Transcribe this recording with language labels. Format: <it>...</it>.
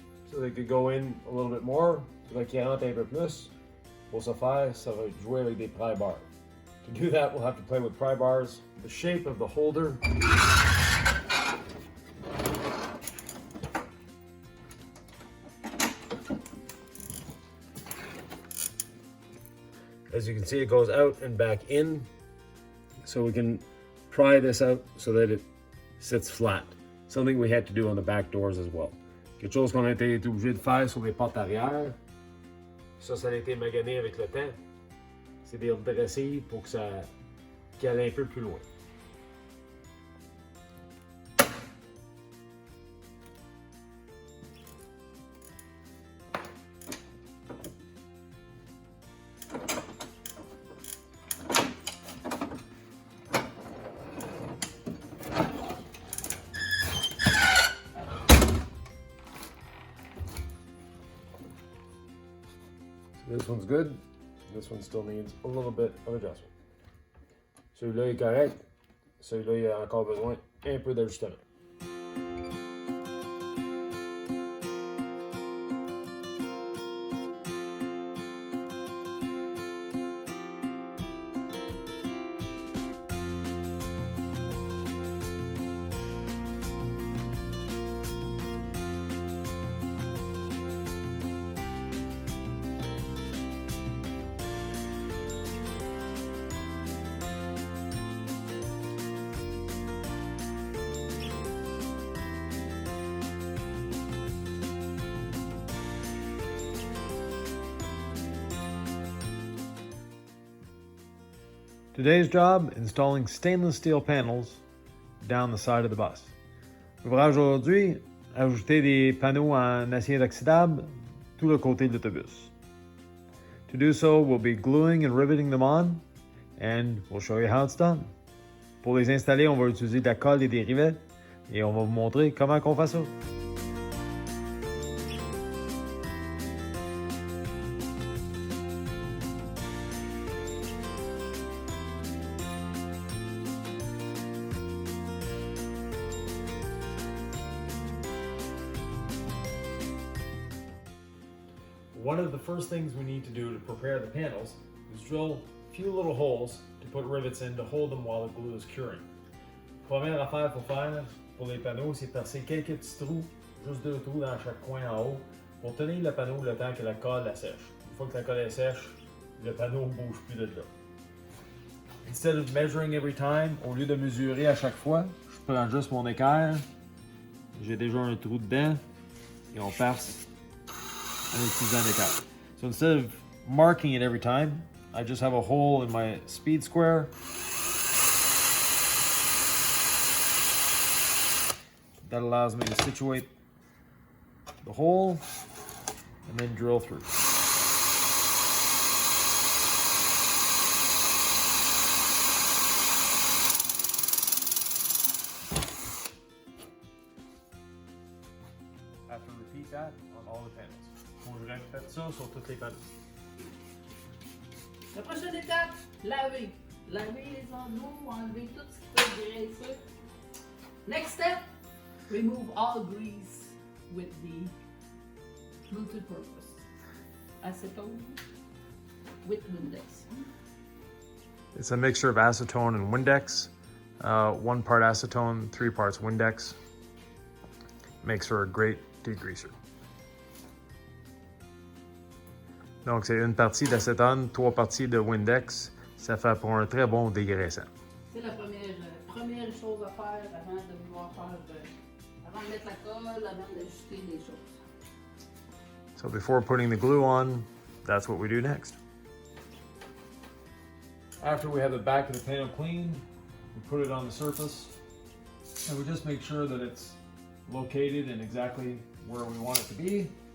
<en>So they could go in a little bit more,</en> <fr>faudrait qu'ils rentrent un peu plus. Pour ce faire, ça va jouer avec des pry bars.</fr> <en>To do that, we'll have to play with pry bars. The shape of the holder. As you can see, it goes out and back in. So we can pry this out so that it sits flat. Something we had to do on the back doors as well.</en> <fr>Quelque chose qu'on a été obligé de faire sur les portes arrière. Ça a été magané avec le temps. C'est des redressés pour que ça aille un peu plus loin.</fr> <en>This one's good. This one still needs a little bit of adjustment.</en> <fr>Celui-là est correct. Celui-là, il a encore besoin un peu d'ajustement.</fr> <en>Today's job, installing stainless steel panels down the side of the bus.</en> <fr>L'ouvrage aujourd'hui, ajouter des panneaux en acier inoxydable tout le côté de l'autobus.</fr> <en>To do so, we'll be gluing and riveting them on, and we'll show you how it's done.</en> <fr>Pour les installer, on va utiliser de la colle et des rivets, et on va vous montrer comment on fait ça.</fr> <en>One of the first things we need to do to prepare the panels is drill a few little holes to put rivets in to hold them while the glue is curing.</en> <fr>Première affaire qu'il faut faire pour les panneaux, c'est percer quelques petits trous, juste 2 trous dans chaque coin en haut, pour tenir le panneau le temps que la colle la sèche. Une fois que la colle est sèche, le panneau ne bouge plus de là.</fr> <en>Instead of measuring every time,</en> <fr>au lieu de mesurer à chaque fois, je prends juste mon équerre. J'ai déjà un trou dedans et on passe en utilisant l'équerre.</fr> <en>So instead of marking it every time, I just have a hole in my speed square. That allows me to situate the hole and then drill through. I have to repeat that on all the panels.</en> <fr>Faut que je répète ça sur toutes les panels. La prochaine étape, laver. Laver les endos, enlever tout ce qui peut être graisseux.</fr> <en>Next step, remove all grease with the multi-purpose acetone with Windex. It's a mixture of acetone and Windex. 1 part acetone, 3 parts Windex. Makes for a great degreaser.</en> <fr>Donc c'est 1 partie d'acétone, 3 parties de Windex. Ça fait pour un très bon dégraissant. C'est la première chose à faire avant de vouloir faire, avant de mettre la colle, avant d'ajuster les choses.</fr> <en>So before putting the glue on, that's what we do next. After we have the back of the panel cleaned, we put it on the surface and we just make sure that it's located in exactly where we want it to be.</en>